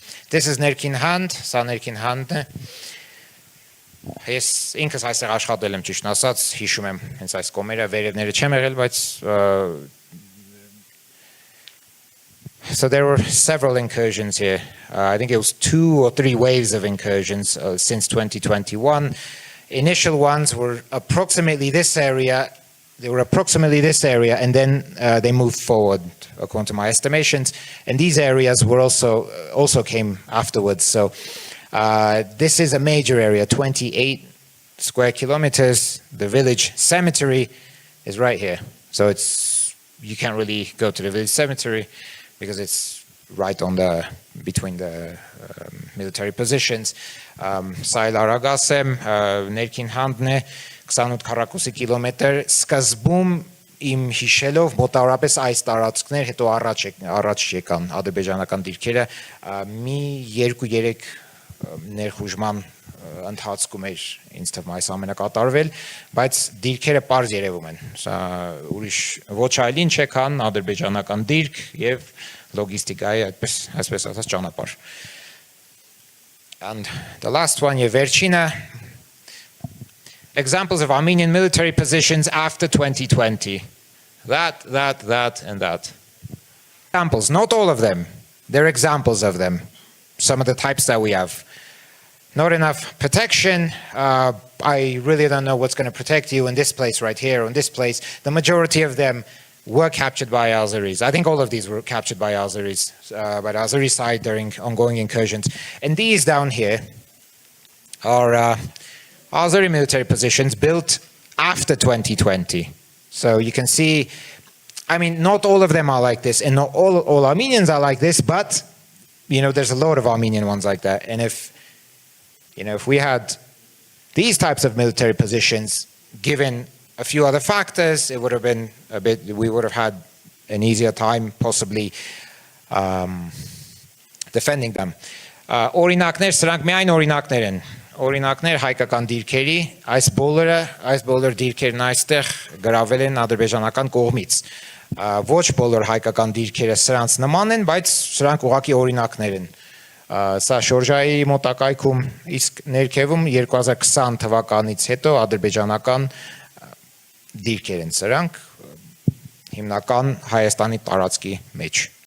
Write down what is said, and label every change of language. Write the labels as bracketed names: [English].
[English] This is [Armenian] Ներքին Հանդ, սա Ներքին Հանդն է։ Ես ինքս այստեղ աշխատել եմ ճիշտ ասած, հիշում եմ հենց այս կոմերը, վերևները չեմ եղել, բայց [English] So there were several incursions here. I think it was 2 or 3 waves of incursions since 2021. Initial ones were approximately this area. They were approximately this area, and then they moved forward, according to my estimations. And these areas were also came afterwards. So this is a major area, 28 square kilometers. The village cemetery is right here. So you can't really go to the village cemetery because it's right on between the military positions. [Armenian] Սայլ Արագասեմ, Ներքին Հանդն է, 28-42 կիլոմետր, սկզբում իմ հիշելով մոտավորապես այս տարածքներ, հետո առաջ եկան ադրբեջանական դիրքերը, մի 2-3 ներխուժման ընթացքում էր ինձ թվում այս ամենը կատարվել, բայց դիրքերը պարզ երևում են։ Սա ուրիշ ոչ այլ ինչ է, քան ադրբեջանական դիրք եւ լոգիստիկայի այսպես ասած ճանապարհ։ [English] And the last one, Yeverchina, examples of Armenian military positions after 2020. That, and that. Examples, not all of them. They're examples of them. Some of the types that we have. Not enough protection. I really don't know what's going to protect you in this place right here, or in this place. The majority of them were captured by Azeris. I think all of these were captured by Azeris, by the Azeri side during ongoing incursions. And these down here are Azeri military positions built after 2020. So you can see, I mean, not all of them are like this, and not all Armenians are like this, but, there's a lot of Armenian ones like that. And if we had these types of military positions, given a few other factors, it would have been we would have had an easier time possibly defending them. [Armenian] Օրինակներ, սրանք միայն օրինակներ են։ Օրինակներ հայկական դիրքերի, այս բոլոր դիրքերն այստեղ գրավել են ադրբեջանական կողմից։ Ոչ բոլոր հայկական դիրքերը սրանց նման են, բայց սրանք ուղղակի օրինակներ են։ Սա Շորժայի մոտակայքում, իսկ ներքևում 2020 թվականից հետո ադրբեջանական դիրքեր են սրանք հիմնական Հայաստանի տարածքի մեջ։